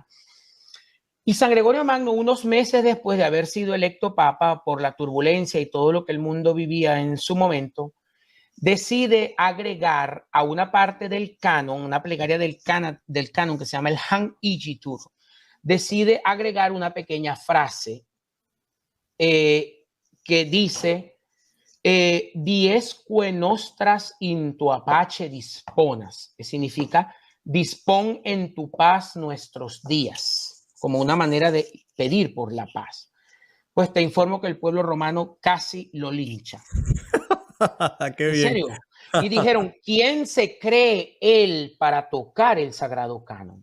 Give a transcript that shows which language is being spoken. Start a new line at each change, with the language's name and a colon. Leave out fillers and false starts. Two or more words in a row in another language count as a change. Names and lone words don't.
Spanish: Y San Gregorio Magno, unos meses después de haber sido electo papa por la turbulencia y todo lo que el mundo vivía en su momento, decide agregar a una parte del canon, una plegaria del canon que se llama el Han Igitur, decide agregar una pequeña frase que dice:
Latin: diesque nostras in tua pace disponas,
Spanish: que significa dispón en tu paz nuestros días, como una manera de pedir por la paz. Pues te informo que el pueblo romano casi lo lincha. Qué ¿En bien. serio? Y dijeron, ¿quién se cree él para tocar el sagrado canon?